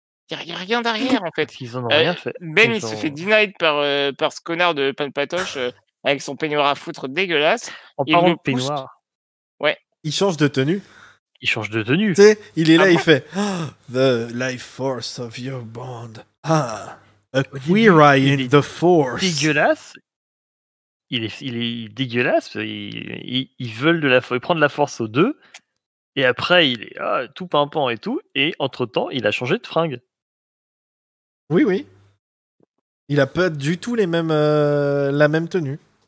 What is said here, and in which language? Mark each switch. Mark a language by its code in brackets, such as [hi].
[fr] Il n'y a rien derrière, en fait. Ils en ont rien fait. Ben, ils il se fait denied par ce connard de Palpatoche avec son peignoir à foutre dégueulasse. En parlant de peignoir. Ouais. Il change de tenue. Il change de tenue. Tu sais, il est là, il fait « [en] The life force of your bond. Ah, a queer eye in the force. » [fr] Dégueulasse. Il est dégueulasse. Ils prennent la force aux deux. Et après, il est tout pimpant et tout. Et entre-temps, il a changé de fringue. Oui, oui. Il a pas du tout la même tenue.